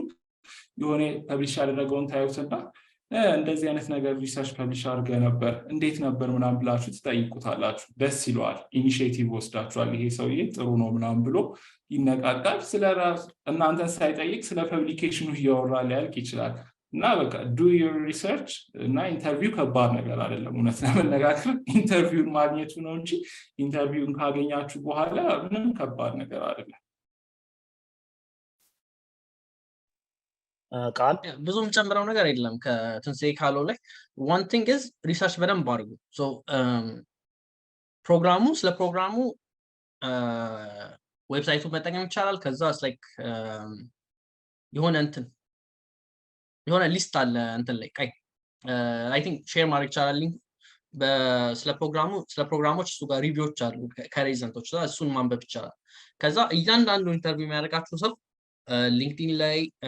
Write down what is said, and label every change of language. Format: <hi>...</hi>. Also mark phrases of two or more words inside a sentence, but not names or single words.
<am>የሆነ ፐብሊሽ ያደረገውን ታዩትና እንደዚህ አይነት ነገር</am> <en>research publish</en> <am>አድርገ ነበር እንዴት ነበር ምናምን ብላችሁ ትጠይቁታላችሁ ደስ ይለዋል ኢኒሺዬቲቭ ወስዳችኋል ይሄ ሰውዬ ጥሩ ነው ምናምን ብሎ ይነቃቃል ስለራስ እናንተን ሳይጠይቅ ስለ ፐብሊኬሽኑ እያወራ ሊያልቅ ይችላል እና በቃ</am> <en>do your research</en> <am>እና ኢንተርቪው ከባድ ነገር አይደለም እውነት ለመነጋገር ኢንተርቪውን ማግኘቱ ነው እንጂ ኢንተርቪውን ካገኛችሁ በኋላ ምንም ከባድ ነገር አይደለም ቃል ብዙም ጨምረው ነገር የለም ከትንሳኤ ካለው ላይ</am> <en>one thing is</en> <am>ሪሰርች በደንብ አድርጉ ሶ ስለ ፕሮግራሙ ዌብሳይቱን መጠቀም ይቻላል ከዛ like የሆነ ሊስት አለ እንትን ላይ ቀይ</am> <en>I think</en> <am>ሼር ማድረግ ይቻላል ሊንክ ስለ ፕሮግራሞች እሱ ጋር ሪቪዎች አሉ ከሬዘንቶች እሱን ማንበብ ይቻላል ከዛ እያንዳንዱ ኢንተርቪው የሚያደርጋችሁ ሰው ሊንክድኢን ላይ</am>